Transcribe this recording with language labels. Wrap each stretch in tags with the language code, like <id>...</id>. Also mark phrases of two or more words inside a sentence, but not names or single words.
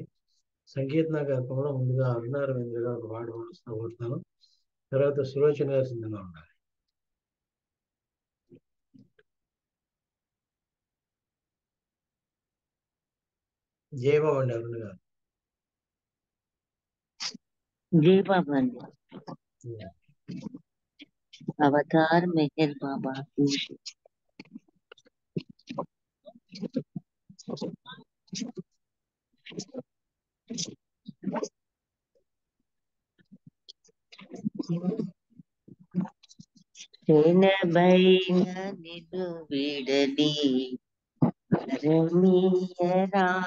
<te>సంకీర్తన కార్యక్రమంలో ముందుగా అరుణ రవీంద్ర గారు ఒక పాట పాడుస్తూ కోరుతాను. తర్వాత సులోచన గారు సిద్ధంగా ఉండాలి. జై బాబా అండి అరుణ గారు. జై బాబా అండి.</te> <hi>अवतार मेहर बाबा की जय.</hi> <te>శనబైన నిన్ను విడని వరమీయరా.</te>